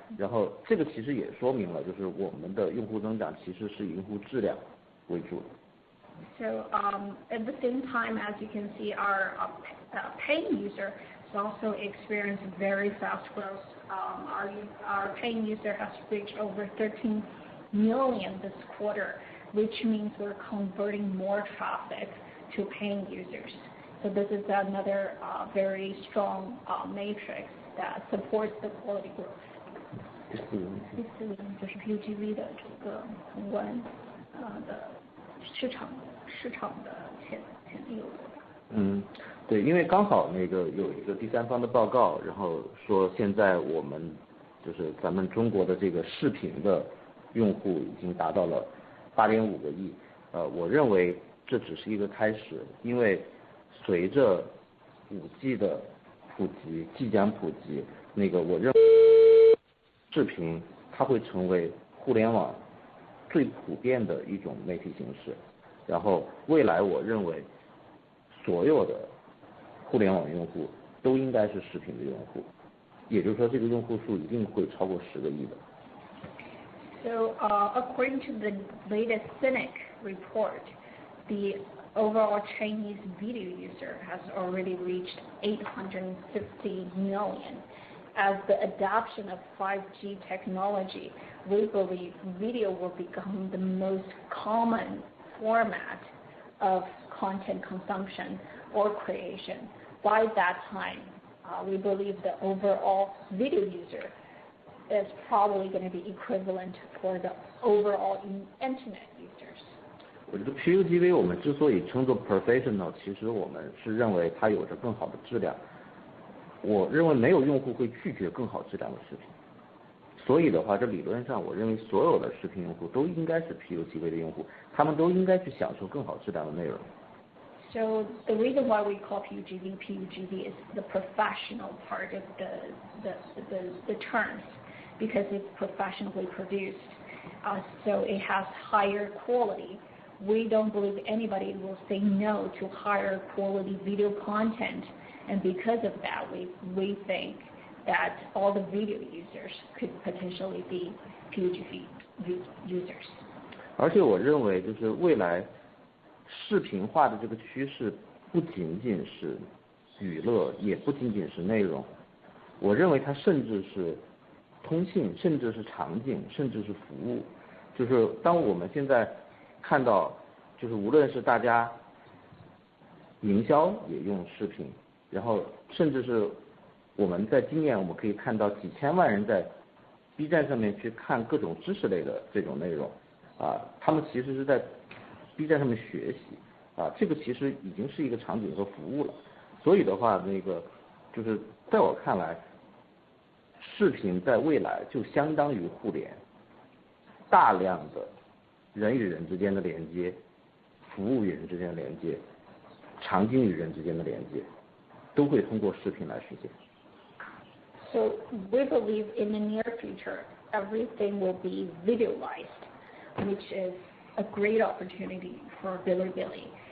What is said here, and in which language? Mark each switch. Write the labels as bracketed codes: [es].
[zh] 然后这个其实也说明了，就是我们的用户增长其实是以用户质量为主的。 [en] So at the same time, as you can see, our paying user has also experienced very fast growth. Our paying user has reached over 13 million this quarter, which means we're converting more traffic to paying users. So this is another very strong matrix that supports the quality growth. [zh] 第四个就是 PUGV 的这个宏观的市场的潜力有多大？对，因为刚好那个有一个第三方的报告，然后说现在我们就是咱们中国的这个视频的用户已经达到了8.5个亿。我认为这只是一个开始，因为随着5G 的普及，即将普及，那个我认为视频它会成为互联网最普遍的一种媒体形式。然后未来我认为所有的互联网用户都应该是视频的用户，也就是说这个用户数一定会超过10个亿的。 [en] So according to the latest CINIC report, the overall Chinese video user has already reached 850 million. As the adoption of 5G technology, we believe video will become the most common format of content consumption or creation. By that time, we believe the overall video user is probably going to be equivalent for the overall internet users. [zh] 我觉得 PUGV 我们之所以称作 professional， 其实我们是认为它有着更好的质量。我认为没有用户会拒绝更好质量的视频，所以的话，这理论上我认为所有的视频用户都应该是 PUGV 的用户，他们都应该去享受更好质量的内容。 [en] So the reason why we call PUGV is the professional part of the terms, because it's professionally produced, so it has higher quality. We don't believe anybody will say no to higher quality video content, and because of that, we think that all the video users could potentially be PUGV users. [zh] 而且我认为就是未来视频化的这个趋势不仅仅是娱乐，也不仅仅是内容，我认为它甚至是通信，甚至是场景，甚至是服务。就是当我们现在看到，就是无论是大家营销也用视频，然后甚至是我们在今年我们可以看到几千万人在 B 站上面去看各种知识类的这种内容他们其实是在 B 站上面学习这个其实已经是一个场景和服务了。所以的话，那个就是在我看来，视频在未来就相当于互联，大量的人与人之间的连接，服务与人之间的连接，场景与人之间的连接，都会通过视频来实现。 [en] So we believe in the near future, everything will be videoized, which is a great opportunity for Bilibili.